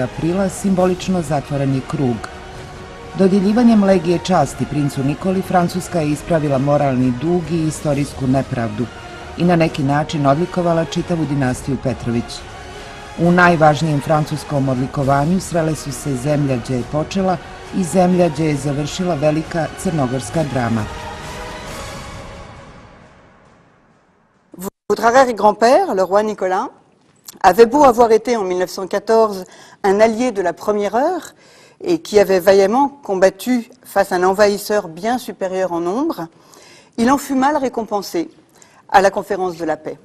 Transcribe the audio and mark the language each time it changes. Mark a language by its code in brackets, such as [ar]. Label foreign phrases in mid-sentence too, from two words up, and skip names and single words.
[sr] aprila simbolično zatvoren je krug. Dodjeljivanjem Legije časti princu Nikoli Francuska je ispravila moralni dug i istorijsku nepravdu i na neki način odlikovala čitavu dinastiju Petrović. U najvažnijem francuskom odlikovanju srele su se zemlja gdje je počela i zemlja gdje je završila velika crnogorska drama. [fr] Votre arrière-grand-père, le roi Nicolas, avait beau avoir été en 1914 un allié de la première heure et qui avait vaillamment combattu face à un envahisseur bien supérieur en nombre, il en fut mal récompensé à la conférence de la paix.